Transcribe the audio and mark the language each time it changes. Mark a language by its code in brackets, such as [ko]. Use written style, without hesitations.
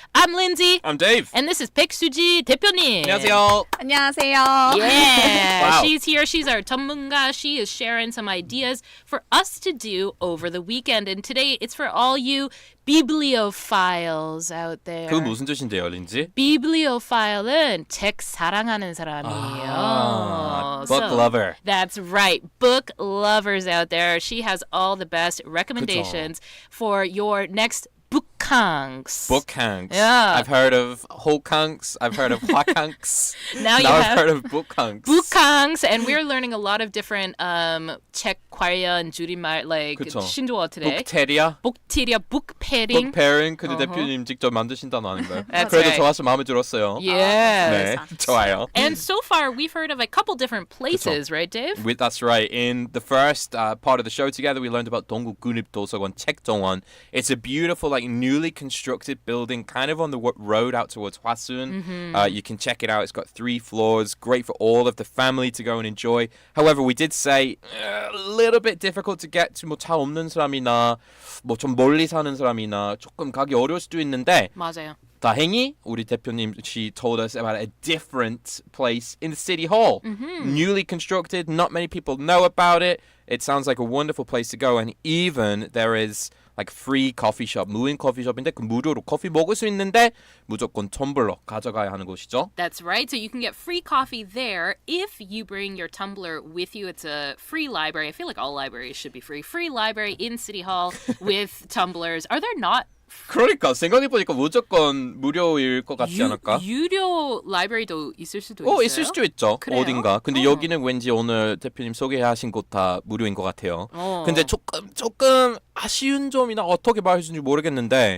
[en] I'm Lindsay. I'm Dave. And this is 백수지 대표님. [ko] 안녕하세요. 안녕하세요. [en] Yeah, Wow. she's here. She's our 전문가. She is sharing some ideas for us to do over the weekend. And today it's for all you bibliophiles out there. [ko] 그건 무슨 뜻인데요, 린지? bibliophile은 책 사랑하는 사람이에요. [en] Book lover. That's right. Book lovers out there. She has all the best recommendations for your next bookhanks. Bookhanks. Yeah. I've heard of Holkanks. I've heard of Hwakanks. Now you I've have heard of bookhanks. bookhanks, and we're learning a lot of different [ko] 책 관련 줄임말 [en] like [ko] 그쵸. [en] 신조어 today. Bookteria. bookteria, book pairing. Book pairing. [ko] 근데 대표님 직접 만드신 단어 아닌가요? [en] That's [ko] 그래도 [en] right. [ko] 좋아서 마음에 들었어요. [en] Yes. [ko] 네, 좋아요. [en] And so far, we've heard of a couple different places, right, Dave? That's right. In the first part of the show together, we learned about 동구 국립도서관 책정원. It's a beautiful, like newly constructed building, kind of on the road out towards Hwasun. You can check it out. It's got 3 floors. Great for all of the family to go and enjoy. However, we did say a little bit difficult to get to. [ko] 뭐 차 없는 사람이나 뭐 좀 멀리 사는 사람이나 조금 가기 어려울 수도 있는데. 맞아요. 다행히 우리 대표님, [en] she told us about a different place in the city hall. Newly constructed, not many people know about it. It sounds like a wonderful place to go, and even there is like free coffee shop, [ko] 무인 커피숍인데 그 무료로 커피 먹을 수 있는데 무조건 텀블러 가져가야 하는 곳이죠. [en] That's right. So you can get free coffee there if you bring your tumbler with you. It's a free library. I feel like all libraries should be free. Free library in City Hall with tumblers. Are there not [ko] 그러니까 생각해보니까 무조건 무료일 것 같지 않을까? 유료 라이브러리도 있을 수도 있어요? 있을 수도 있죠. 그래요? 어딘가. 근데 여기는 왠지 오늘 대표님 소개하신 곳 다 무료인 것 같아요. 근데 조금 아쉬운 점이나 어떻게 말해야 할지 모르겠는데